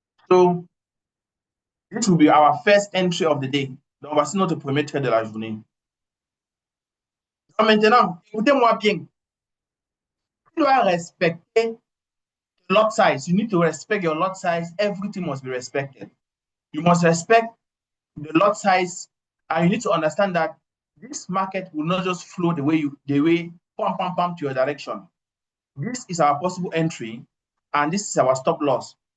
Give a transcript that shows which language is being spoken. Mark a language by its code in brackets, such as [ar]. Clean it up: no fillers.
[en] So, this will be our first entry of the day. [fr] Donc, voici notre premier trade de la journée. Donc, maintenant, écoutez-moi bien. Tu dois respecter lot size. [en] You need to respect your lot size. Everything must be respected. You must respect the lot size, and you need to understand that this market will not just flow the way pump to your direction. This is our possible entry, and this is our stop loss.